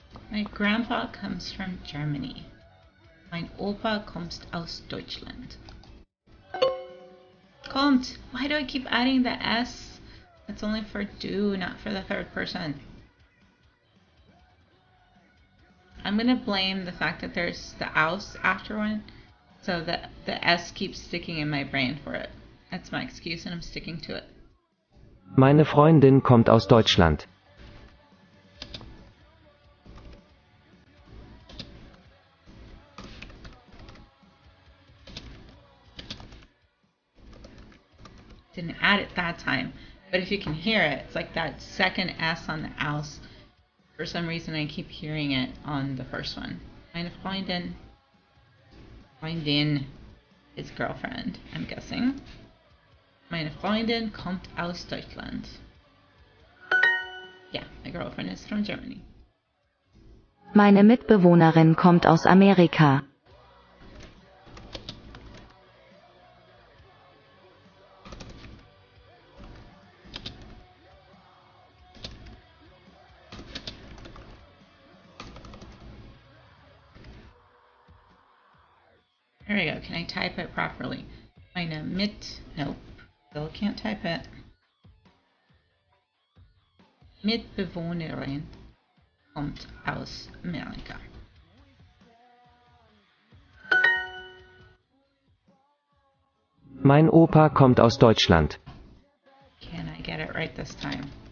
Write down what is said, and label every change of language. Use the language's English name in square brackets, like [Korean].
[English] My grandpa comes from Germany. [German] Mein Opa kommt aus Deutschland. Kommt. [English] Why do I keep adding the S? It's only for du, not for the third person. I'm gonna blame the fact that there's the aus after one, so that the S keeps sticking in my brain for it. That's my excuse and I'm sticking to it. [German] Meine Freundin kommt aus Deutschland. [English] Didn't add it that time, but if you can hear it, it's like that second S on the aus. For some reason I keep hearing it on the first one. [German] Meine Freundin. [English] Freundin is girlfriend, I'm guessing. [German] Meine Freundin kommt aus Deutschland. [English] Yeah, my girlfriend is from Germany. [German] Meine Mitbewohnerin kommt aus Amerika. [English] There we go. Can I type it properly? Meine Nope. Still can't type it. [German] Mitbewohnerin kommt aus Amerika. Mein Opa kommt aus Deutschland. [English] Can I get it right this time?